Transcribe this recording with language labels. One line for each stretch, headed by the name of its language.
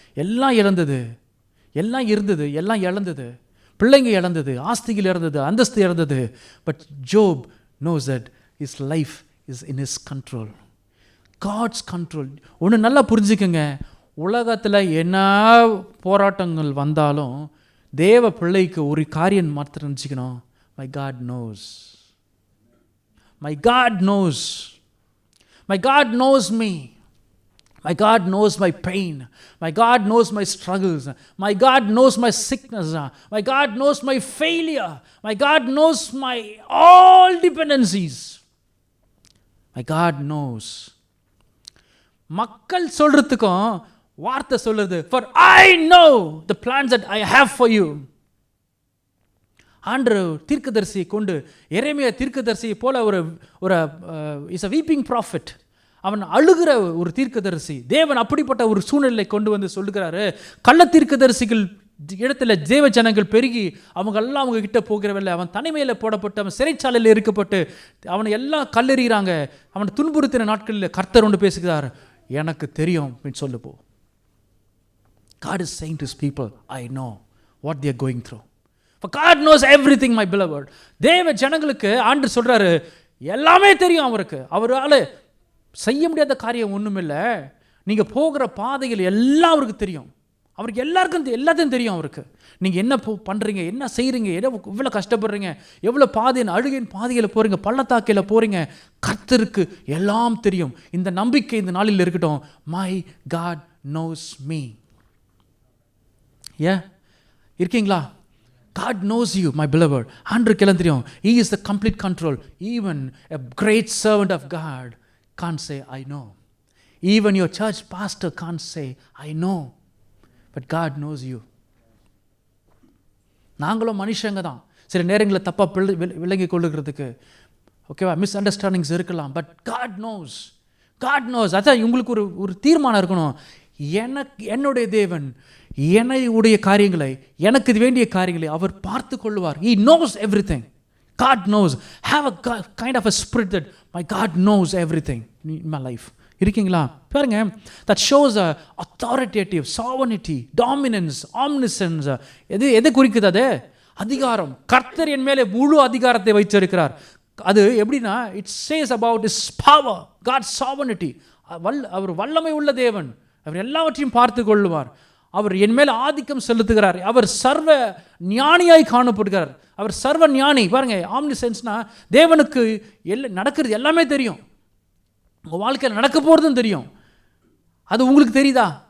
Tamil: எல்லாம் இழந்தது, எல்லாம் இருந்தது, எல்லாம் இழந்தது. பிள்ளைங்க இழந்தது, ஆஸ்திகள் இழந்தது, அந்தஸ்து இழந்தது.
English: But Job knows that his life is in his control. God's control.
Tamil: ஒன்று நல்லா புரிஞ்சுக்கங்க, உலகத்தில் என்ன போராட்டங்கள் வந்தாலும் தேவ பிள்ளைக்கு ஒரு காரியம் மாத்திரம் நினச்சிக்கணும்,
English: my God knows. My God knows. My God knows me. My God knows my pain. My God knows my struggles. My God knows my sickness. My God knows my failure. My God knows my all dependencies. My God knows.
Tamil: மக்கள் சொல்றதுக்கும் வார்த்தை சொல்றது,
English: for I know the plans that I have for you.
Tamil: ஆண்டவர் தீர்க்கதரிசியை கொண்டு, எரேமியா தீர்க்கதரிசியை போல ஒரு
English: Is a weeping prophet.
Tamil: அவன் அழுகிற ஒரு தீர்க்கதரிசி. தேவன் அப்படிப்பட்ட ஒரு சூழ்நிலை கொண்டு வந்து சொல்லுகிறாரு. கள்ள தீர்க்கதரிசிகள் இடத்துல தேவ ஜனங்கள் பெருகி அவங்கெல்லாம் அவங்க கிட்ட போகிறவில்லை. அவன் தனிமையில் போடப்பட்டு, அவன் சிறைச்சாலையில் இருக்கப்பட்டு, அவனை எல்லாம் கல்லெறிகிறாங்க. அவனை துன்புறுத்தின நாட்களில் கர்த்தர் ஒன்று பேசுகிறார், எனக்கு தெரியும் அப்படின்னு சொல்லு போ.
English: God is saying to his people, I know what they are going through. For God knows everything, my beloved.
Tamil: தேவ ஜனங்களுக்கு ஆண்டவர் சொல்றாரு, எல்லாமே தெரியும் அவருக்கு. அவரால் செய்ய முடியாத காரியம் ஒன்றுமில்லை. நீங்கள் போகிற பாதைகள் எல்லாம் அவருக்கு தெரியும். அவருக்கு எல்லாத்தையும் தெரியும் அவருக்கு. நீங்கள் என்ன பண்ணுறீங்க, என்ன செய்கிறீங்க, எவ்வளோ கஷ்டப்படுறீங்க, எவ்வளோ பாதையின் அழுகையின் பாதையில் போகிறீங்க, பள்ளத்தாக்கையில் போகிறீங்க, கர்த்தருக்கு எல்லாம் தெரியும். இந்த நம்பிக்கை இந்த நாளில் இருக்கட்டும்.
English: My God knows me.
Tamil: ஏன் இருக்கீங்களா?
English: God knows you, my beloved.
Tamil: ஆண்டவருக்கு எல்லாம் தெரியும்.
English: He is the complete control. Even a great servant of God can't say I know. Even your church pastor can't say I know. But God knows you.
Tamil: நாங்களும் மனுஷங்க தான். சில நேரங்களில் தப்பாக விளங்கி கொள்ளுகிறதுக்கு ஓகேவா மிஸ் அண்டர்ஸ்டாண்டிங்ஸ் இருக்கலாம்.
English: But God knows. God knows.
Tamil: அதான் உங்களுக்கு ஒரு தீர்மானம் இருக்கணும். என்னுடைய தேவன் என்னுடைய காரியங்களை, எனக்கு வேண்டிய காரியங்களை அவர் பார்த்து கொள்வார்.
English: He knows everything. God knows. Have a kind of a spirit that my God knows everything in my life.
Tamil: இருக்கீங்களா? பாருங்க,
English: that shows a authoritative, sovereignty, dominance, omniscience.
Tamil: எது குறிக்குது? அது அதிகாரம். கர்த்தர் என் மேலே முழு அதிகாரத்தை வைத்திருக்கிறார். அது எப்படின்னா,
English: it says about his power, God's sovereignty.
Tamil: அவர் வல்லமை உள்ள தேவன். அவர் எல்லாவற்றையும் பார்த்து கொள்ளுவார். அவர் என் மேல் ஆதிக்கம் செலுத்துகிறார். அவர் சர்வ ஞானியாய் காணப்படுகிறார். அவர் சர்வ ஞானி. பாருங்க, ஆம்னிசென்ஸ்னா தேவனுக்கு நடக்கிறது எல்லாமே தெரியும். உங்கள் வாழ்க்கையில் நடக்க போகிறதும் தெரியும். அது உங்களுக்கு தெரியுதா?